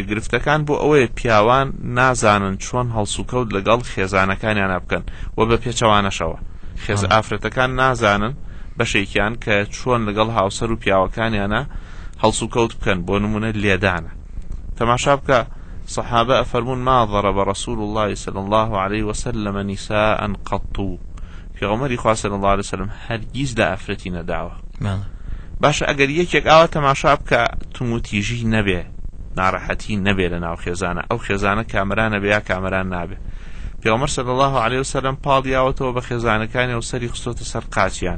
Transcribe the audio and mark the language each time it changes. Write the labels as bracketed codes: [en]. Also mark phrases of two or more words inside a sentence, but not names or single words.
[ckb] گرفتەکان بۆ ئەوەیە پیاوان نازانن چۆن هەڵسوکەوت لەگەڵ خێزانەکانیان بکەن و بە پێچەوانەشەوە. خێز ئافرەتەکان نازانن بەشێکیان کە چۆن لەگەڵ هاوسەر و پیاوەکانیانە هەڵسوکەوت بکەن. بۆ نمونە لێدانە. تەماشا بکە صحابە ئەفەرمون [ar] ما ضرب رسول الله صلى الله عليه وسلم نساء قط. [ckb] پێغەمبەری خوا [ar] صلی الله عليه وسلم [ckb] هەرگیز لە ئافرەتی نەداوە. باشە ئەگەر یەکێک ئاوا تەماشا بکە توموتیژی نەبێ، ناڕەحەتی نەبێ لە ناو خێزانە، ئەو خێزانە کامرانە بێ یا کامران نابێ. پێغەمبەر [ar] صلی الله عليه وسلم [ckb] پاڵیاوەتەوە بە خێزانەکانی و سەری خستۆتە سەر قاچیان.